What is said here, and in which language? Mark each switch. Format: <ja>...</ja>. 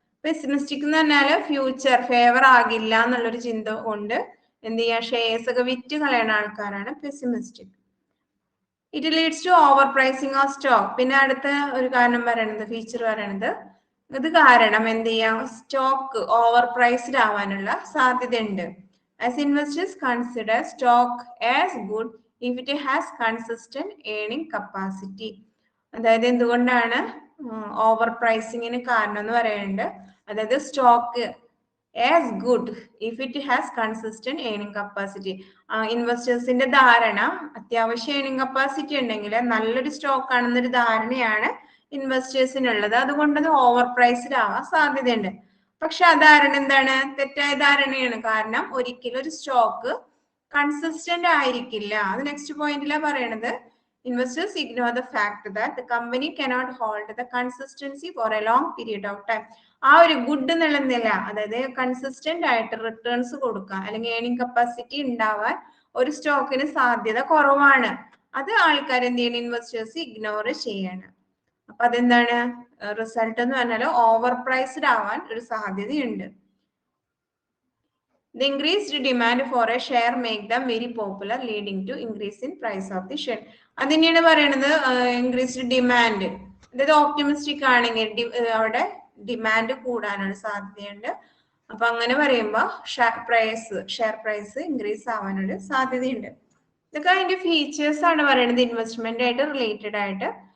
<ml>Pessimistic എന്ന് പറഞ്ഞാല് future favour ആകില്ല എന്നുള്ളൊരു ചിന്ത കൊണ്ട് എന്ത് ചെയ്യാ, ഷെയർസ് ഒക്കെ വിറ്റ് കളയുന്ന ആൾക്കാരാണ് pessimistic.</ml> <en>It leads to over pricing of stock.</en> <ml>പിന്നെ അടുത്ത ഒരു കാരണം പറയണത്, ഫീച്ചർ പറയണത്, ഇത് കാരണം എന്ത് ചെയ്യാം, സ്റ്റോക്ക് ഓവർ പ്രൈസ്ഡ് ആവാനുള്ള സാധ്യതയുണ്ട്.</ml> <en>As investors consider stock as good if it has consistent earning capacity.</en> <ml>അതായത് എന്തുകൊണ്ടാണ് ഓവർ പ്രൈസിങ്ങിന് കാരണം എന്ന് പറയുന്നുണ്ട്. അതായത്</ml> <en>Stock as good if it has consistent earning capacity.</en> <ml>ഇൻവെസ്റ്റേഴ്സിന്റെ ധാരണ അത്യാവശ്യം ഏർണിംഗ് കപ്പാസിറ്റി ഉണ്ടെങ്കിൽ നല്ലൊരു സ്റ്റോക്ക് ആണെന്നൊരു ധാരണയാണ് ഇൻവെസ്റ്റേഴ്സിനുള്ളത്. അതുകൊണ്ട് അത് ഓവർ പ്രൈസ്ഡ് ആവാൻ സാധ്യതയുണ്ട്. പക്ഷെ ആ ധാരണ എന്താണ്, തെറ്റായ ധാരണയാണ്. കാരണം ഒരിക്കലും ഒരു സ്റ്റോക്ക് കൺസിസ്റ്റന്റ് ആയിരിക്കില്ല. അത് നെക്സ്റ്റ് പോയിന്റിലാണ് പറയണത്.</ml> <en>Investors ignore the fact that the company cannot hold the consistency for a long period of time.</en> <ml>ആ ഒരു ഗുഡ് എന്നുള്ള നില, അതായത് കൺസിസ്റ്റന്റ് ആയിട്ട് റിട്ടേൺസ് കൊടുക്കുക അല്ലെങ്കിൽ ഏർണിംഗ് കപ്പാസിറ്റി ഉണ്ടാവാൻ ഒരു സ്റ്റോക്കിന് സാധ്യത കുറവാണ്. അത് ആൾക്കാർ എന്ത് ചെയ്യണം, ഇൻവെസ്റ്റേഴ്സ് ഇഗ്നോർ ചെയ്യണം. അപ്പൊ അതെന്താണ് റിസൾട്ട് എന്ന് പറഞ്ഞാൽ ഓവർ പ്രൈസ്ഡ് ആവാൻ ഒരു സാധ്യതയുണ്ട്.</ml> <en>The increased demand for a share make them very popular, leading to increase in price of the share.</en> <ml>അതിനെയാണ് പറയുന്നത് ഇൻക്രീസ്ഡ് ഡിമാൻഡ്. അതായത് ഓപ്റ്റിമിസ്റ്റിക് ആണെങ്കിൽ അവിടെ ഡിമാൻഡ് കൂടാനുള്ള സാധ്യതയുണ്ട്. അപ്പൊ അങ്ങനെ പറയുമ്പോ ഷെയർ പ്രൈസ് ഇൻക്രീസ് ആവാനൊരു സാധ്യതയുണ്ട്. ഇതൊക്കെ അതിന്റെ ഫീച്ചേഴ്സ് ആണ് പറയുന്നത് ഇൻവെസ്റ്റ്മെന്റ് ആയിട്ട് റിലേറ്റഡ് ആയിട്ട്.</ml>